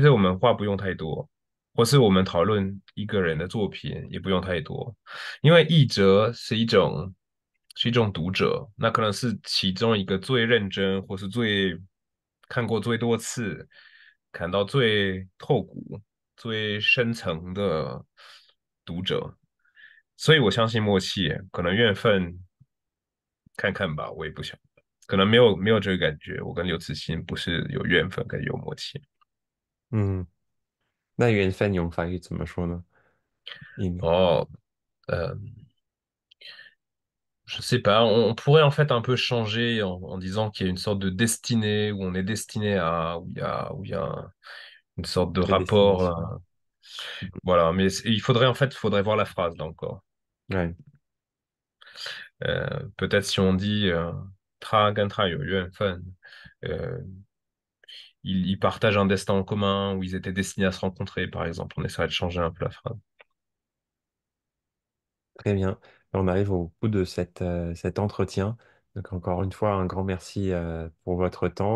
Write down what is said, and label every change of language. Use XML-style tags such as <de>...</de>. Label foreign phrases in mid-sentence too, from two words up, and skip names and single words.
<zh>实我们话不用太多，或是我们讨论一个人的作品也不用太多，因为译者是一种读者，那可能是其中一个最认真或是最看过最多次，看到最透骨、最深层的读者，所以我相信默契，可能缘分看看吧，我也不晓得，可能没有这个感觉，我跟刘慈欣不是有缘分跟有默契。嗯，那缘分用法语怎么说呢？</zh> <fr>哦，euh, je sais pas, on pourrait en fait un peu changer en disant qu'il y a une sorte de destinée, où on est destiné à, où il y a une sorte de rapport, prédestination. Voilà, mais il faudrait en fait, faudrait voir la phrase là encore. Ouais, Peut-être si on dit</fr> <zh>他跟他有缘分,</zh> <fr>euh, ils partagent un destin en commun ou ils étaient destinés à se rencontrer, par exemple. On essaierait de changer un peu la phrase. très bien. On arrive au bout de cet entretien. Donc encore une fois, un grand merci pour votre temps.</fr>